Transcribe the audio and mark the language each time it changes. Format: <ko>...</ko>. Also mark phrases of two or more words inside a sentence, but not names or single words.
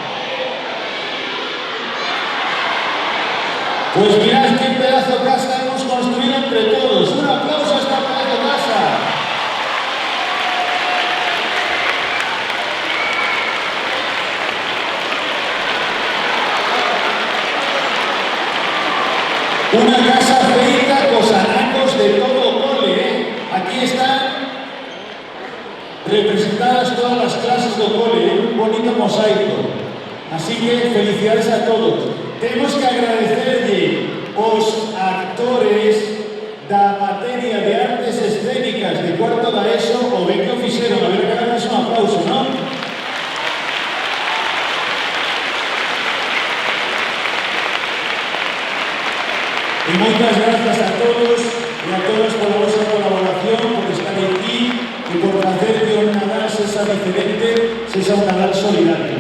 <es>Pues mirad qué pedazo de casa hemos construido entre todos. Un aplauso a esta pedazo de casa.</es> <gl>Una casa feita cos anacos de todo o cole, ¿eh?</gl> <es>Aquí están representadas todas las clases</es> <gl>do cole,</gl> <es>un bonito mosaico. Así que felicidades a todos. Tenemos que agradecerle</es> <gl>aos actores da materia de artes escénicas de cuarto da ESO o ben que o fixeron.</gl> <es>A ver, que hagan un aplauso, ¿no? Y muchas gracias a todos y a todas por vuestra colaboración, por estar aquí y por hacer que un Nadal sea diferente, sea un Nadal solidario.</es>